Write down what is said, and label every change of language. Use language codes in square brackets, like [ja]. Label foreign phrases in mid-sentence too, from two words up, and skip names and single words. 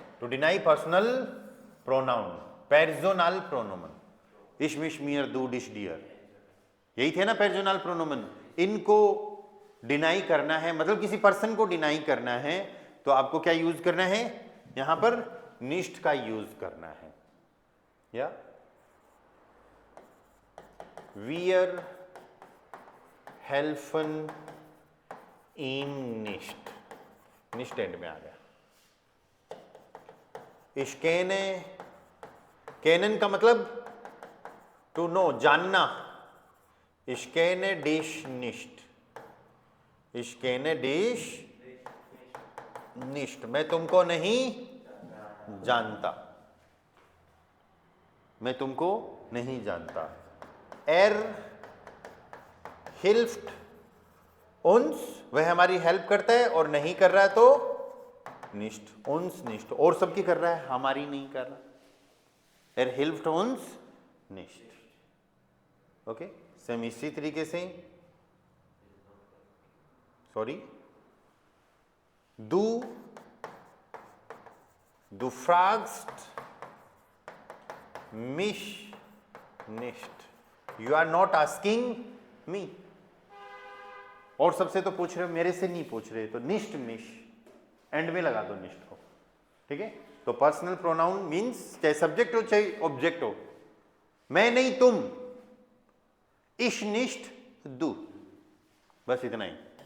[en] to deny personal pronoun [de] Personalpronomen. ich mich mir du dich dir, [hi] यही थे ना [de] पर्सोनल प्रोनोमन। [hi] इनको डिनाई करना है, मतलब किसी पर्सन को डिनाई करना है तो आपको क्या यूज करना है? यहां पर निस्ट का यूज करना है। [de] या wir helfen ihm nicht, [hi] निस्ट एंड में आ गया। [de] Ich kenne, kennen का मतलब [en] to know, [de] जानना। Ich kenne dich nicht, ich kenne dich nicht, [hi] मैं तुमको नहीं जानता, मैं तुमको नहीं जानता। [de] Er hilft uns, [hi] वह हमारी हेल्प करता है, और नहीं कर रहा है तो निष्ठ, [de] uns nicht, [hi] और सबकी कर रहा है, हमारी नहीं कर रहा। [de] Er hilft uns nicht। [hi] ओके, सेम इसी तरीके से [de] du fragst mich nicht, [en] you are not asking me। [hi] और सबसे तो पूछ रहे हो, मेरे से नहीं पूछ रहे, तो [de] nicht mich [hi] एंड में लगा दो निष्ठ को। ठीक है, तो [en] personal pronoun [hi] मीन्स चाहे सब्जेक्ट हो चाहे ऑब्जेक्ट हो। मैं नहीं तुम, [de] ich nicht du, [hi] बस इतना ही।